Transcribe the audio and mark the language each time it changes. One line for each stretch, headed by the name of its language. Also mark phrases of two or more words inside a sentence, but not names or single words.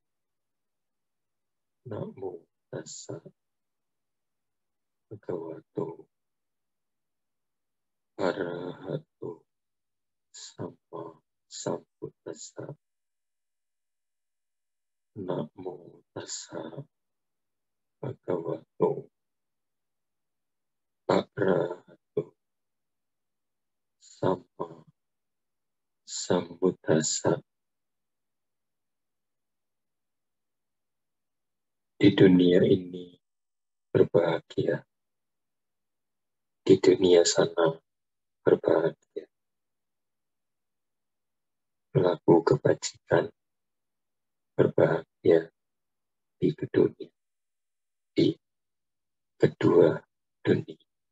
Pali: Namo tassa bhagavato arahato sama sambuddhassa. Namo tassa bhagavato arahato sama sambuddhassa.
Indonesian: Di dunia ini berbahagia, di dunia sana berbahagia. Pelaku kebajikan berbahagia di kedua dunia.